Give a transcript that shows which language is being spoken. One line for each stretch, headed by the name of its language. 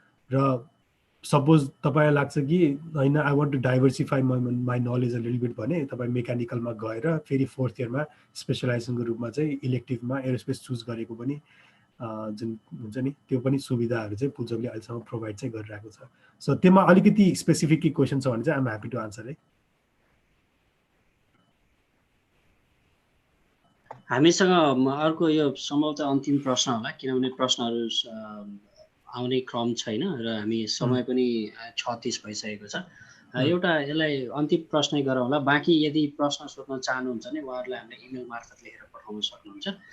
Nepali: र सपोज तपाईँलाई लाग्छ कि होइन
English: I want to diversify my knowledge a little bit
Nepali: भने तपाईँ मेकानिकलमा गएर फेरि 4th इयरमा स्पेसलाइजेसनको रूपमा चाहिँ इलेक्टिभमा एरोस्पेस चुज गरेको पनि जुन हुन्छ नि त्यो पनि सुविधाहरू चाहिँ पुजोकले अहिलेसम्म प्रोभाइड चाहिँ गरिरहेको छ। सो त्यसमा अलिकति स्पेसिफिक के क्वेसन छ भने चाहिँ
English: I'm happy to answer
Nepali: है। हामीसँग अर्को यो सम्भवतः अन्तिम प्रश्न होला, किनभने प्रश्नहरू आउने क्रम छैन र हामी समय पनि 36 भइसकेको छ। एउटा यसलाई अन्तिम प्रश्नै गरौँ होला। बाँकी यदि प्रश्न सोध्न चाहनुहुन्छ भने उहाँहरूलाई हामीले इमेल मार्फत लेखेर पठाउन सक्नुहुन्छ।